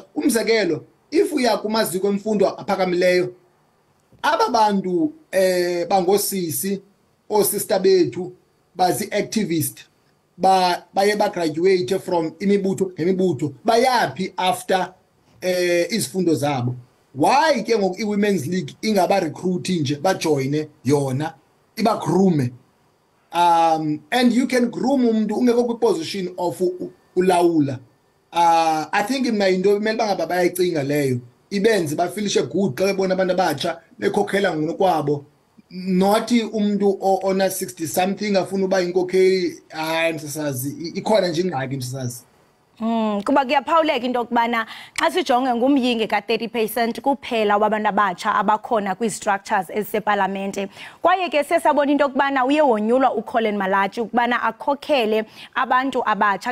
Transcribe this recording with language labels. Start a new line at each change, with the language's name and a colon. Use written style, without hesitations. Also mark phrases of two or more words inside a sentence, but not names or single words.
Xhosa: Umzekelo if uya kumaziko emfundo aphakamileyo aba bantu bangosisi sister bethu bazi activist baye
English: graduate from
Xhosa: imibutho ngemibutho bayapi after izifundo zabo. Why ke ngoku i-
English: women's league
Xhosa: ingaba recruit nje bajoine yona iba groom
English: and you can groom
Xhosa: umuntu ungekho kwi-
English: position of
Xhosa: ulawula.
English: I think
Xhosa: mina into emele bangaba bayayicinga leyo ibenze bafilishe good xa bebona abantu abatsha bekhokhela ngokwabo not umuntu ona 60 something afuna uba inkokheli. Hayi msasazi ikhona nje ingxaki msasazi. Kuba kuyaphawuleka into yokubana xa sijonge ngumyinge ka-30% kuphela wabantu abatsha abakhona kwii-structures ezisepalamente kwaye ke sesabona into yokubana uye wonyulwa uColin Malachi ukubana akhokhele abantu abatsha.